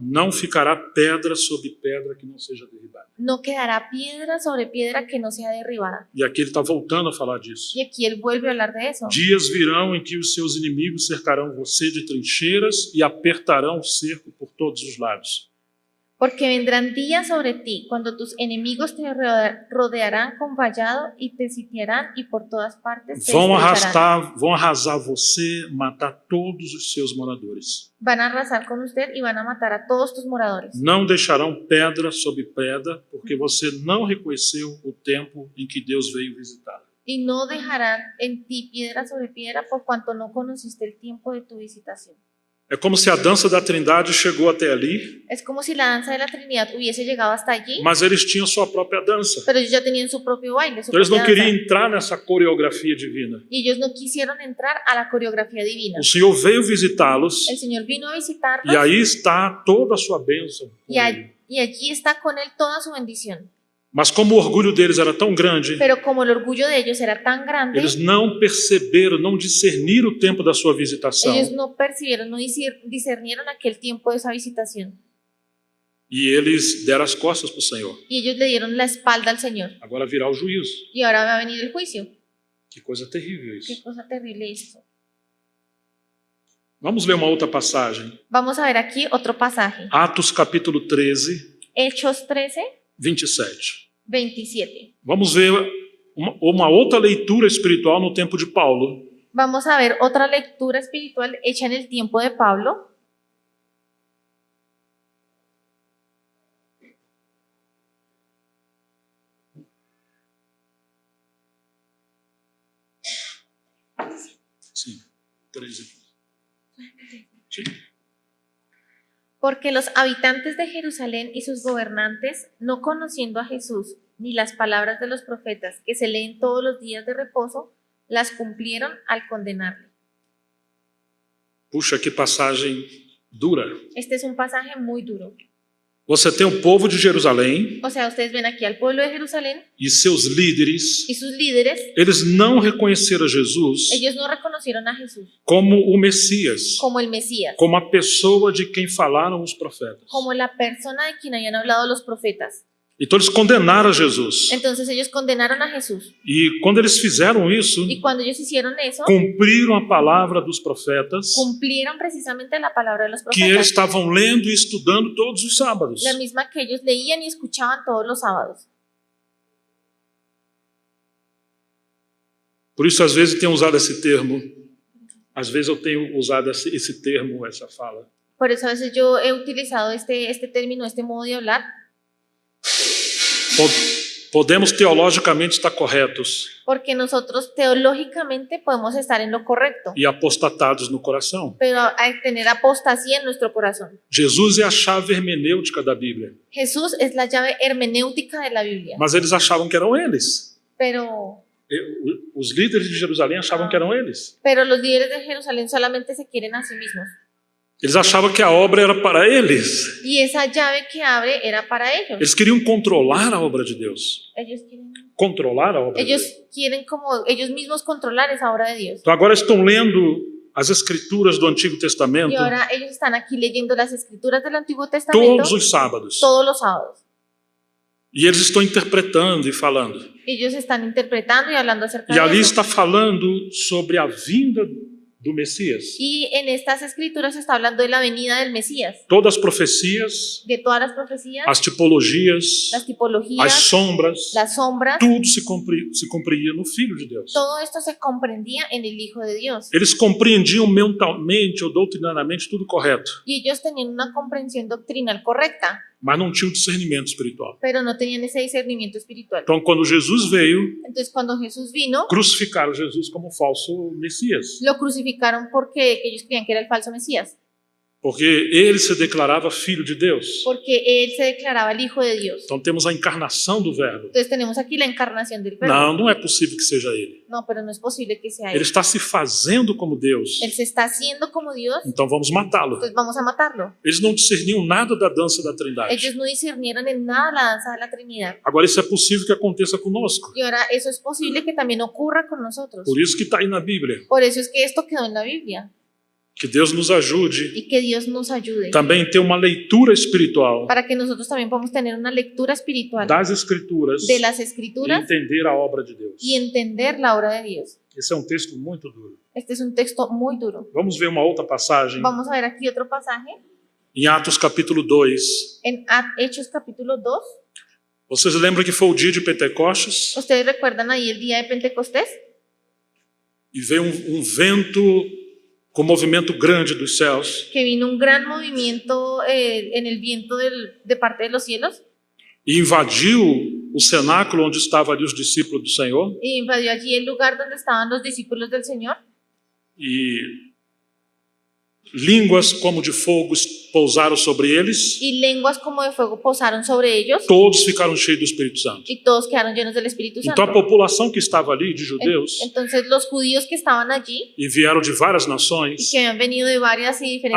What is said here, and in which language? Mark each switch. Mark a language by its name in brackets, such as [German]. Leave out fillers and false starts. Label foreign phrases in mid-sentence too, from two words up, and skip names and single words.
[Portuguese] não ficará pedra sobre pedra que não seja derribada. [Spanish] no quedará piedra sobre piedra que no sea derribada. [Portuguese] E aqui ele está voltando a falar disso. [Spanish] Y aquí él vuelve a hablar de eso. [Portuguese] Dias virão em que os seus inimigos cercarão você de trincheiras e apertarão o cerco por todos os lados. [Spanish] Porque vendrán días sobre ti cuando tus enemigos te rodearán con vallado y te sitiarán y por todas partes te estrecharán. [Portuguese] Vão arrasar você, matar todos os seus moradores. [Spanish] Van a arrasar con usted y van a matar a todos tus moradores. [Portuguese] Não deixarão pedra sobre pedra, porque você não reconheceu o tempo em que Deus veio visitar. [Spanish] Y no dejarán en ti piedra sobre piedra por cuanto no conociste el tiempo de tu visitación. [Portuguese] É como se a dança da Trindade chegou até ali, [Spanish] Es como si la danza de la Trinidad hubiese llegado hasta allí, [Portuguese] mas eles tinham sua própria dança. [Spanish] pero ellos ya tenían su propio baile, su [Portuguese] Então eles não [Spanish] propia [Portuguese] queriam [Spanish] danza. [Portuguese] entrar nessa coreografia divina. [Spanish] Y ellos no quisieron entrar a la coreografía divina. [Portuguese] O Senhor veio visitá-los [Spanish] El Señor vino a [Portuguese] e [Spanish] visitarlos [Portuguese] aí está toda a sua bênção com ele. [Spanish] y allí está con él toda su bendición. [Portuguese] Mas como o orgulho deles era tão grande, [Spanish] Pero como el orgullo de ellos era tan grande, [Portuguese] eles não perceberam, não discerniram o tempo da sua visitação. [Spanish] ellos no percibieron, no discernieron aquel tiempo de esa visitación. [Portuguese] E eles deram as costas para o Senhor. [Spanish] Y ellos le dieron la espalda al Señor. [Portuguese] Agora virá o juízo. [Spanish] Y ahora va a venir el juicio. [Portuguese] Que coisa terrível [Spanish] Qué [Portuguese] isso. [Spanish] cosa terrible esto. [Portuguese] Vamos ler uma outra passagem. [Spanish] Vamos a ver aquí otro pasaje. [Portuguese] Atos capítulo 13, [Spanish] Hechos 13, 27. 27. [Portuguese] Vamos ver uma outra leitura espiritual no tempo de Paulo. [Spanish] Vamos a ver otra lectura espiritual hecha en el tiempo de Pablo. [Portuguese] Sim, 13. Sim. [Spanish] Porque los habitantes de Jerusalén y sus gobernantes, no conociendo a Jesús ni las palabras de los profetas que se leen todos los días de reposo, las cumplieron al condenarle. [Portuguese] Puxa, que passagem dura. [Spanish] Este es un pasaje muy duro. [Portuguese] Você tem o povo de Jerusalém [Spanish] O sea, ustedes ven aquí al pueblo de Jerusalén [Portuguese] e seus líderes. [Spanish] y sus líderes, [Portuguese] Eles não reconheceram Jesus [Spanish] ellos no reconocieron a Jesús [Portuguese] como o Messias, [Spanish] como el Mesías, [Portuguese] como a pessoa de quem falaram os profetas. [Spanish] como la persona de quien habían hablado los profetas. [Portuguese] Então eles condenaram a Jesus. [Spanish] Entonces ellos condenaron a Jesús. [Portuguese] E quando eles fizeram isso, [Spanish] Y cuando ellos hicieron eso, [Portuguese] cumpriram a palavra dos profetas [Spanish] cumplieron precisamente la palabra de los [Portuguese] que eles [Spanish] profetas, [Portuguese] estavam lendo e estudando todos os sábados. [Spanish] la misma que ellos leían y escuchaban todos los sábados. [Portuguese] Por isso, às vezes, tenho usado esse termo. Às vezes eu tenho usado esse termo, essa fala. [Spanish] Por eso a veces yo he utilizado este término, este modo de hablar, [Portuguese] Podemos teologicamente estar corretos [Spanish] porque nosotros teológicamente podemos estar en lo correcto, [Portuguese] e apostatados no coração. [Spanish] pero hay que tener apostasía en nuestro corazón. [Portuguese] Jesus é a chave hermenêutica da Bíblia. [Spanish] Jesús es la llave hermenéutica de la Biblia, [Portuguese] Mas eles achavam que eram eles. [Spanish] pero [Portuguese] Os líderes de Jerusalém achavam que eram eles. [Spanish] los líderes de Jerusalén solamente se quieren a sí mismos. [Portuguese] Eles achavam que a obra era para eles. [Spanish] Y esa llave que abre era para ellos. [Portuguese] Eles queriam controlar a obra de Deus. [Spanish] Ellos quieren, [Portuguese] Controlar a obra de Deus. [Spanish] ellos quieren como ellos mismos controlar esa obra de Dios. [Portuguese] Então agora estão lendo as escrituras do Antigo [Spanish] Y [Portuguese] Testamento [Spanish] ahora ellos están aquí leyendo las escrituras del Antiguo Testamento [Portuguese] todos os sábados. [Spanish] todos los sábados. [Portuguese] E eles estão interpretando e falando. [Spanish] Ellos están interpretando y hablando acerca [Portuguese] E [Spanish] de [Portuguese] ali [Spanish] eso. [Portuguese] está falando sobre a vinda do Messias. [Spanish] Y en estas escrituras se está hablando de la venida del Mesías, [Portuguese] Todas as profecias, [Spanish] de todas las profecías, [Portuguese] as tipologias, [Spanish] las [Portuguese] as [Spanish] tipologías, [Portuguese] sombras, [Spanish] las sombras, [Portuguese] tudo se cumpria no Filho de Deus. [Spanish] todo esto se comprendía en el Hijo de Dios. [Portuguese] Eles compreendiam mentalmente ou doutrinariamente tudo correto, [Spanish] Y ellos tenían una comprensión doctrinal correcta, [Portuguese] mas não tinham discernimento espiritual. [Spanish] pero no tenían ese discernimiento espiritual. [Portuguese] Então, quando Jesus veio, [Spanish] Entonces, cuando Jesús vino, [Portuguese] crucificaram Jesus como falso Messias, [Spanish] lo crucificaron porque ellos creían que era el falso Mesías, [Portuguese] porque ele se declarava Filho de Deus. [Spanish] porque él se declaraba el Hijo de Dios. [Portuguese] Então, temos a encarnação do Verbo. [Spanish] Entonces tenemos aquí la encarnación del Verbo. [Portuguese] Não é possível que seja ele. [Spanish] No, pero no es posible que sea [Portuguese] Ele [Spanish] él. [Portuguese] está se fazendo como Deus. [Spanish] Él se está haciendo como Dios, [Portuguese] Então, vamos matá-lo. [Spanish] entonces vamos a matarlo. [Portuguese] Eles não discerniam nada da dança da Trindade. [Spanish] Ellos no discernieron en nada la danza de la Trinidad. [Portuguese] Agora, isso é possível que aconteça conosco. [Spanish] Y ahora eso es posible que también ocurra con nosotros. [Portuguese] Por isso que está aí na Bíblia. [Spanish] Por eso es que esto quedó en la Biblia. [Portuguese] Que Deus nos ajude [Spanish] Y que Dios nos ayude [Portuguese] também a ter uma leitura espiritual [Spanish] para que nosotros también podamos tener una lectura espiritual [Portuguese] das Escrituras [Spanish] de las [Portuguese] e [Spanish] Escrituras [Portuguese] entender a obra de Deus. [Spanish] y entender la obra de Dios. [Portuguese] Esse é um texto muito duro. [Spanish] Este es un texto muy duro. [Portuguese] Vamos ver uma outra passagem [Spanish] Vamos a ver aquí otro pasaje [Portuguese] em Atos capítulo 2. [Spanish] en Hechos capítulo 2. [Portuguese] Vocês lembram que foi o dia de Pentecostes [Spanish] ¿Ustedes recuerdan ahí el día de Pentecostés? [Portuguese] e veio um vento com movimento grande dos céus [Spanish] Que vino un gran movimiento en el viento de parte de los cielos [Portuguese] e invadiu o cenáculo onde estavam ali os discípulos do Senhor [Spanish] y invadió allí el lugar donde estaban los discípulos del Señor [Portuguese] e línguas como de fogo pousaram sobre eles, [Spanish] y lenguas como de fuego posaron sobre ellos, [Portuguese] todos ficaram cheios do Espírito Santo. [Spanish] y todos quedaron llenos del Espíritu [Portuguese] Então a [Spanish] Santo. [Portuguese] população que estava ali, de judeus, [Spanish] Entonces los judíos que estaban allí [Portuguese] e vieram de várias [Spanish] y [Portuguese] nações, [Spanish] que habían venido de varias y diferentes